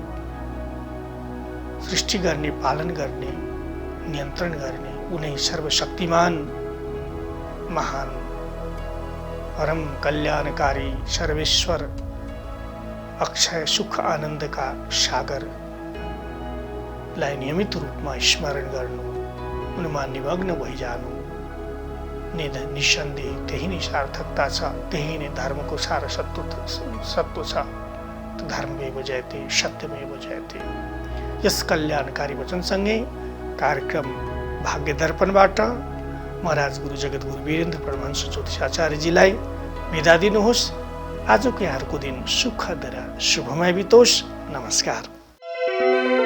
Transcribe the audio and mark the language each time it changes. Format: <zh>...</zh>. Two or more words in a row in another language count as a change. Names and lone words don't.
<ne>सृष्टि गर्ने, पालन गर्ने, नियन्त्रण गर्ने उनै सर्वशक्तिमान, महान, परम कल्याणकारी, सर्वेश्वर, अक्षय सुख आनन्दका सागरलाई नियमित रूपमा स्मरण गर्नु, उनमा निमग्न भइजानु निसन्देह त्यही नै सार्थकता छ, त्यही नै धर्मको सत्व छ।</ne> <sa>धर्ममेव जयते, सत्यमेव जयते।</sa> <ne>यस कल्याणकारी वचनसँगै कार्यक्रम भाग्य दर्पणबाट म राजगुरु जगद्गुरु वीरेन्द्र परमहंस ज्योतिषाचार्यजीलाई बिदा दिनुहोस्। आजको यहाँहरूको दिन सुखद र शुभमय बितोस्।</ne>